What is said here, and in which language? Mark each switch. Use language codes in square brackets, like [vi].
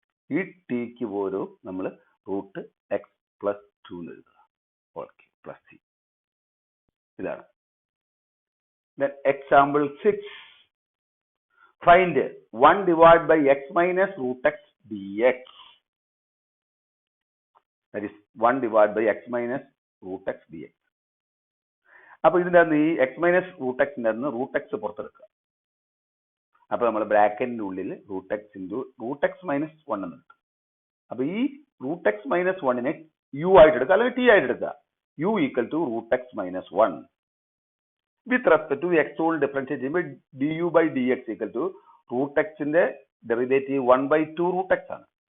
[ml] ഈ ടിക്ക് പോലും നമ്മൾ റൂട്ട് എക്സ് പ്ലസ് 2 എന്ന് എഴുതുക. Okay, plus C. ഇതാണ്. Example 6. [en] Find 1 divide by x minus root x d x. That is 1 divided by x minus root x dx. [ml] അപ്പൊ ഇതിന്റെ അകത്ത് ഈ എക്സ് മൈനസ് റൂട്ട് എക്സിന്റെ അകത്ത് റൂട്ട് എക്സ് പുറത്തെടുക്കുക. അപ്പൊ നമ്മൾ ബ്രാക്കറ്റിന്റെ ഉള്ളിൽ root X into root X minus one എന്ന് കിട്ടും. അപ്പൊ ഈ റൂട്ട് എക്സ് മൈനസ് വണ്ണിനെ യു ആയിട്ട് എടുക്കുക അല്ലെങ്കിൽ ടി ആയിട്ട് എടുക്കുക. [en] u equal to root x minus one with respect to x [ml] കൊണ്ട് ഡിഫറൻഷിയേറ്റ് ചെയ്യുമ്പോൾ [en] D u by d x equal to root എക്സിന്റെ derivative 1/2 root x ആണ്.